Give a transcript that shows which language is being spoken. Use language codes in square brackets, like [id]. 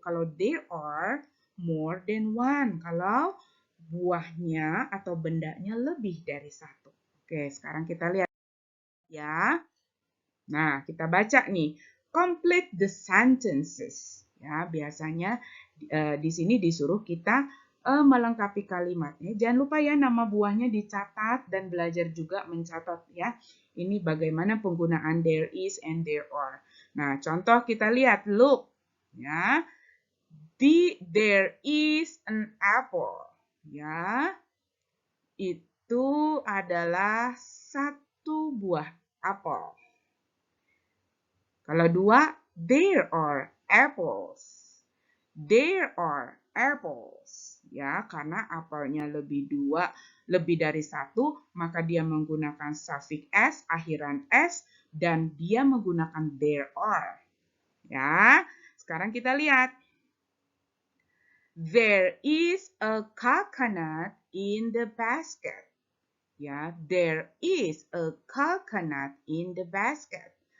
[en] Kalau there are more than one. [id] Kalau buahnya atau bendanya lebih dari satu. Oke, sekarang kita lihat ya. Nah, kita baca nih. [en] Complete the sentences. [id] Ya, biasanya di sini disuruh kita melengkapi kalimatnya. Jangan lupa ya nama buahnya dicatat dan belajar juga mencatat ya. Ini bagaimana penggunaan there is and there are. Nah, contoh kita lihat, look ya. [en] There is an apple. [id] Ya, itu adalah 1 buah apel. [en] Kalau 2, there are apples. There are apples. [id] Ya, karena apelnya lebih dari 1, maka dia menggunakan suffix s, akhiran s, dan dia menggunakan there are. Ya, sekarang kita lihat. [en] There is a coconut in the basket. Ya, there is a coconut in the basket.